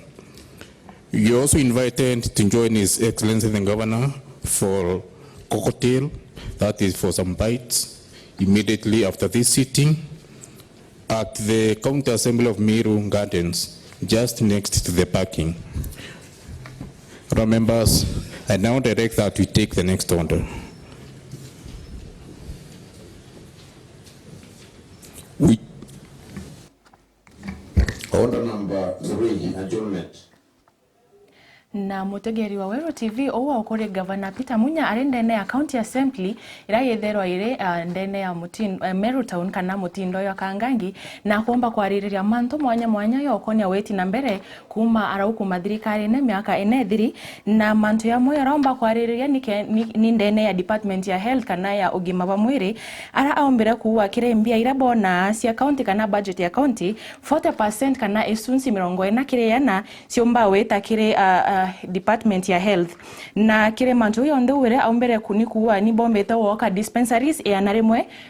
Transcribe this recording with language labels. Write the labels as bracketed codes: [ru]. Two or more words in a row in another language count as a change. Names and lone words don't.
[en] You're also invited to join His Excellency the Governor for cocktail, that is for some bites, immediately after this sitting at the County Assembly of Meru Gardens, just next to the parking. Members, I now direct that we take the next order. Order number 3, adjournment. [mer] Na mutegeri wa Wero TV owa okore Governor Peter Munya ari ndene ya County Assembly ira yetherwa ire ndene ya Meru Town kana mutindo ya Kangangi na kuomba kwaririria manto mwanya yokonia weti na mbere kuma arauku mathirikari ne miaka enethiri na manto ya moyo araomba kwaririria ni ndene ya Department ya Health kana ya ugima wa mwiri ara aombere kuwa kire mbia ira bona cia county kana budget ya county 40% kana esunsi 40 kire yana ciomba weta kire Department ya Health na kire mantu yonde wire aumbere kunikuwa ni bombete woka dispensaries ya narimwe